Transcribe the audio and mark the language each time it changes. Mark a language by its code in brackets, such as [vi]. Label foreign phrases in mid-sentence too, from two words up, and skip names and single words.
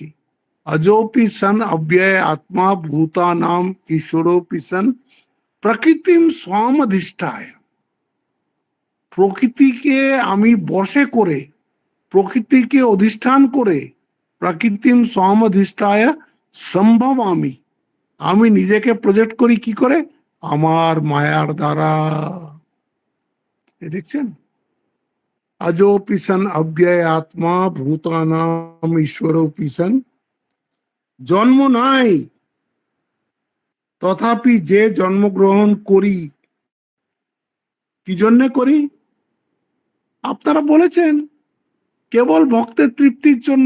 [sa] অজোপি সন অব্যয় আত্মা ভূতা নাম ঈশ্বরোপি সন প্রকৃতিম স্বামধিষ্ঠায়, [bn] প্রকৃতিকে আমি বশে করে, প্রকৃতিকে অধিষ্ঠান করে, [sa] প্রকৃতিম স্বামধিষ্ঠায় সম্ভব [bn] আমি, আমি নিজেকে প্রজেক্ট করি কি করে, আমার মায়ার দ্বারা। দেখছেন, [sa] अजोपि सन् अव्यय आत्मा ভূতানাম ঈশ্বরোপি সন। [bn] জন্ম নাই, তথাপি যে জন্মগ্রহণ করি, কি জন্য করি, আপনারা বলেছেন কেবল ভক্তের তৃপ্তির জন্য।